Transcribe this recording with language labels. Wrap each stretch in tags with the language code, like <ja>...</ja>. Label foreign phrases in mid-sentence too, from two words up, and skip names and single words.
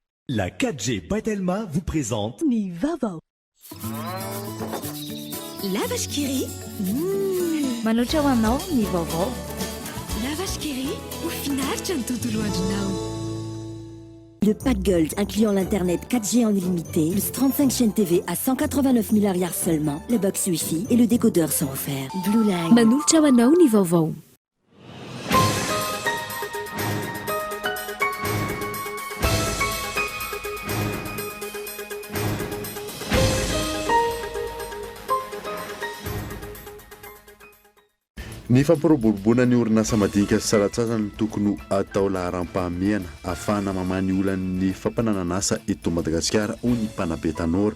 <fr>La 4G Batelma vous présente</fr> <mg>Ni Vaovao.</mg> <fr>La vache qui rit.</fr> <mg>Manoatra hoanao ny vaovao.</mg> <fr>La vache qui rit. Au final, tu as un tout loin de nous. Le pack Gold incluant l'internet 4G en illimité, plus 35 chaînes TV à 189 milliards seulement, le box Wi-Fi et le décodeur sont offerts. Blue Line.</fr> <mg>Manoatra hoanao ny vaovao. Ny fampiroboroboana ny orinasa madinika sy salatsasany tokony atao laharam-pahamehana ahafahana mamany olan'ny fampanananasa eto Madagasikara hoy ny mpanabe tanora.</mg>